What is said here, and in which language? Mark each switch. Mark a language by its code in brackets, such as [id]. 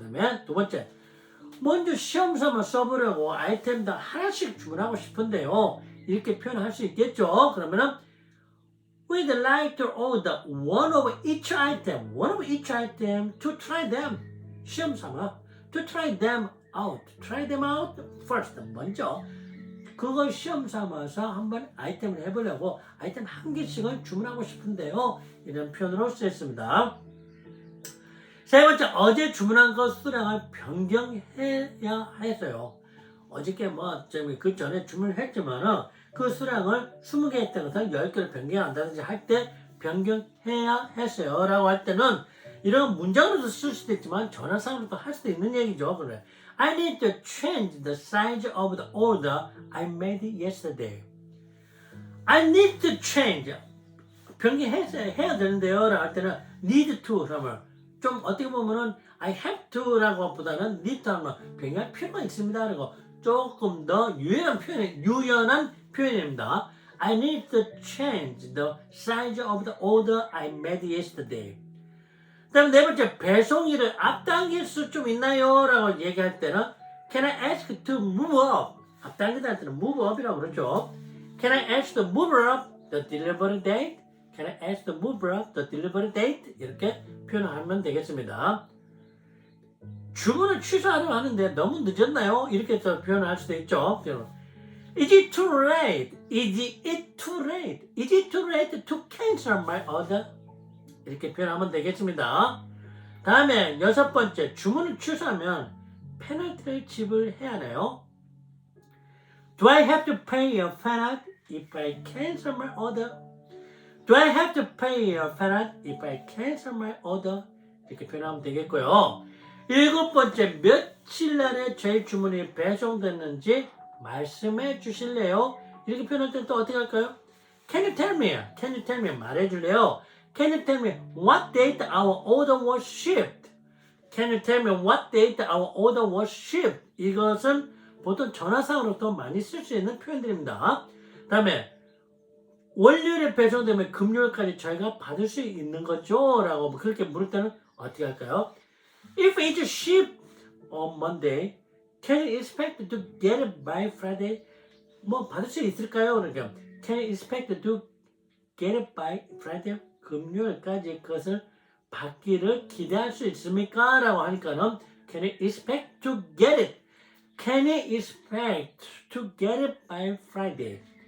[ko] 그 다음에 두 번째 먼저 시험 삼아 써보려고 아이템도 하나씩 주문하고 싶은데요. 이렇게 표현할 수 있겠죠. 그러면은 [en] We'd like to order one of each item to try them. [ko] 시험 삼아 [en] to try them out first. [ko] 먼저 그걸 시험 삼아서 한번 아이템을 해보려고 아이템 한 개씩은 주문하고 싶은데요. 이런 표현으로 쓰였습니다. 세 번째, 어제 주문한 것 수량을 변경해야 해서요. 어저께 그 전에 주문을 했지만은 그 수량을 20개 했던 것을 10개로 변경한다든지 할 때 변경해야 했어요. 라고 할 때는 이런 문장으로도 쓸 수도 있지만 전화상으로도 할 수도 있는 얘기죠. 그래. [en] I need to change the size of the order I made yesterday. I need to change. [ko] 변경해야 되는데요. 라고 할 때는 [en] need to [ko] 하면 좀 어떻게 보면은 [en] I have to [ko] 라고 보다는 need to 하면 변경할 필요가 있습니다. 그리고 조금 더 유연한 표현입니다. [en] I need to change the size of the order I made yesterday. [ko] 그 다음 네 번째, 배송일을 앞당길 수 좀 있나요? 라고 얘기할 때는 [en] Can I ask to move up? [ko] 앞당기다 할 때는 move up이라고 그러죠. [en] Can I ask to move up the delivery date? Can I ask to move up the delivery date? [ko] 이렇게 표현하면 되겠습니다. 주문을 취소하려고 하는데 너무 늦었나요? 이렇게 또 표현할 수도 있죠. [en] Is it too late? Is it too late? Is it too late to cancel my order? [ko] 이렇게 표현하면 되겠습니다. 다음에 여섯 번째, 주문을 취소하면 페널티를 지불해야 하나요? [en] Do I have to pay a penalty if I cancel my order? Do I have to pay a penalty if I cancel my order? [ko] 이렇게 표현하면 되겠고요. 일곱 번째, 며칠 날에 저희 주문이 배송됐는지 말씀해 주실래요? 이렇게 표현할 때 또 어떻게 할까요? [en] Can you tell me? Can you tell me? [ko] 말해 줄래요? [en] Can you tell me what date our order was shipped? Can you tell me what date our order was shipped? [ko] 이것은 보통 전화상으로도 많이 쓸 수 있는 표현들입니다. 다음에 월요일에 배송되면 금요일까지 저희가 받을 수 있는 거죠? 라고 그렇게 물을 때는 어떻게 할까요? [en] If it's shipped on Monday, can you expect to get it by Friday? [ko] 뭐 받을 수 있을까요? 그러니까 [en] can you expect to get it by Friday? [ko] 금요일까지 그것을 받기를 기대할 수 있습니까? 라고 하니까는 [en] can you expect to get it? Can you expect to get it by Friday?